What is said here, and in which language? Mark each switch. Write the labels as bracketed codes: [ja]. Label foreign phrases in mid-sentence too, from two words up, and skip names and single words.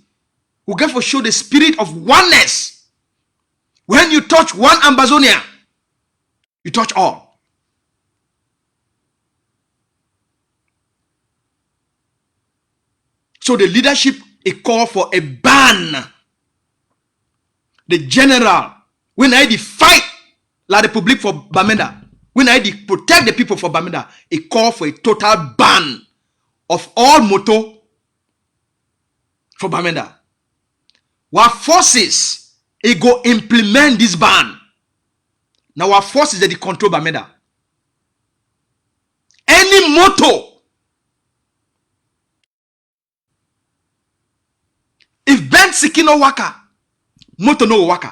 [wes] We get for show the spirit of oneness. When you touch one Ambazonia, you touch all. So the leadership a call for a ban. The general, when I fight La Republique for Bamenda, when I protect the people for Bamenda, it called for a total ban of all motor for Bamenda. Our forces, it go implement this ban. Now our forces that control Bamenda. Any motor, if bendskin no waka, motor no waka.